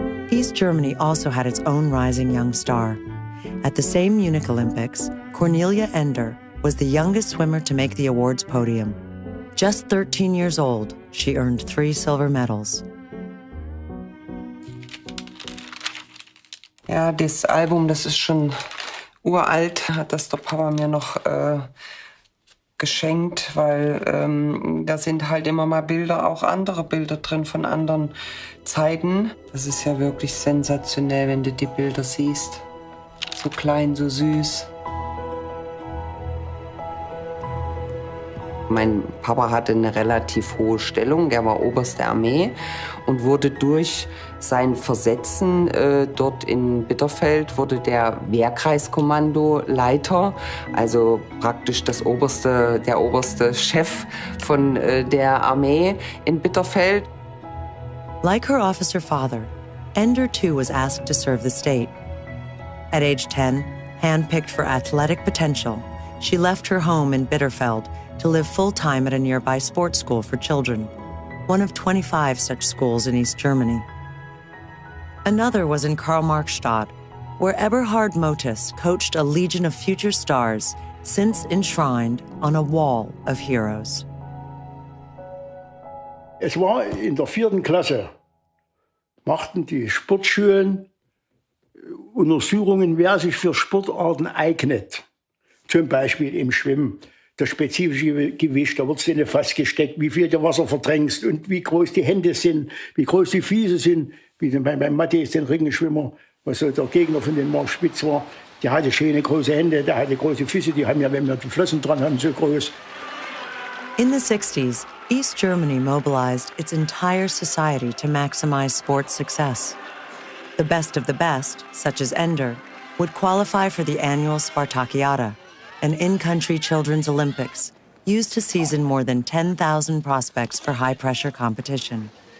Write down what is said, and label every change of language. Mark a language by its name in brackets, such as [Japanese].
[English] East Germany also had its own rising young star. At the same Munich Olympics, Cornelia Ender was the youngest swimmer to make the awards podium. Just 13 years old, she earned 3 silver medals. [German] Ja, das Album, das ist schon uralt, hat das der Papa mir noch geschenkt, weil da sind halt immer mal Bilder, auch andere Bilder drin von anderen Zeiten. Das ist ja wirklich sensationell, wenn du die Bilder siehst. So klein, so süß. Mein Papa hatte eine relativ hohe Stellung, der war Oberst der Armee und wurde durch sein Versetzen dort in Bitterfeld, wurde der Wehrkreiskommandoleiter, also praktisch der oberste Chef von der Armee in Bitterfeld. [English] Like her officer father, Ender too was asked to serve the state. At age 10, handpicked for athletic potential, she left her home in Bitterfeld to live full-time at a nearby sports school for children, one of 25 such schools in East Germany. Another was in Karl-Marx-Stadt, where Eberhard Motis coached a legion of future stars, since enshrined on a wall of heroes. [German] Es war in der 4. Klasse, machten die Sportschulen Untersuchungen, wer sich für Sportarten eignet. Zum Beispiel im Schwimmen. Das spezifische Gewicht, da wird es in eine Fass gesteckt, wie viel du Wasser verdrängst und wie groß die Hände sind, wie groß die Füße sind. Wie beim Matthäus, den Ringenschwimmer, was so der Gegner von den Mark Spitz war, der hatte schöne große Hände, der hatte große Füße, die haben ja, wenn wir die Flossen dran haben, so groß. [English] In the 60s, East Germany mobilized its entire society to maximize sports success. The best of the best, such as Ender, would qualify for the annual Spartakiada, an in-country children's Olympics, used to season more than 10,000 prospects for high-pressure competition.